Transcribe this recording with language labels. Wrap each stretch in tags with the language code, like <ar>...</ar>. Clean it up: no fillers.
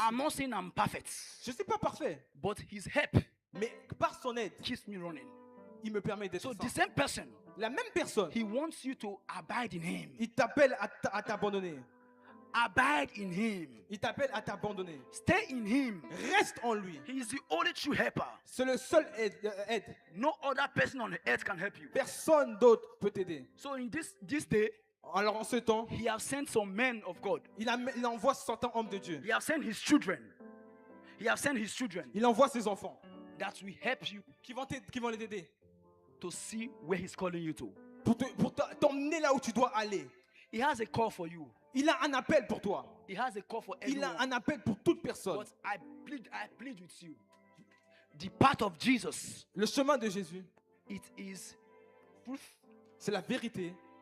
<en>I'm not saying I'm perfect,</en> <fr>je ne suis pas parfait.</fr> <en>but his help</en> <fr>Mais par son aide,</fr> <en>keeps me running.</en> <fr>il me permet d'être</fr> <en>So</en> <fr>saint.</fr> <en>the same person,</en> <fr>La même personne,</fr> <en>he wants you to abide in him.</en> <fr>il t'appelle à t'abandonner.</fr> <en>Abide in him.</en> <fr>Il t'appelle à t'abandonner.</fr> <en>Stay in him.</en> <fr>Reste en lui.</fr> <en>He is the only true helper.</en> <fr>C'est le seul aide.</fr> <en>No other person on the earth can help you.</en> <fr>Personne d'autre peut t'aider.</fr> <en>So in this day,</en> <fr>Alors en ce temps,</fr> <en>he has sent some men of God.</en> <fr>il envoie certains hommes de Dieu.</fr> <en>He has sent his children. He has sent his children</en> <fr>Il envoie ses enfants</fr> <en>that will help you</en> <fr>qui vont l'aider</fr> <en>to see where he's calling you to.</en> <fr>pour t'emmener là où tu dois aller.</fr> <en>He has a call for you.</en> <fr>Il a un appel pour toi.</fr> <en>He has a call for</en> <fr>Il</fr> <en>everyone.</en> <fr>a un appel pour toute personne.</fr> <en>But I plead with you. The path of Jesus,</en> <fr>Le chemin de Jésus,</fr> <en>it is truth,</en> <fr>c'est la vérité,</fr>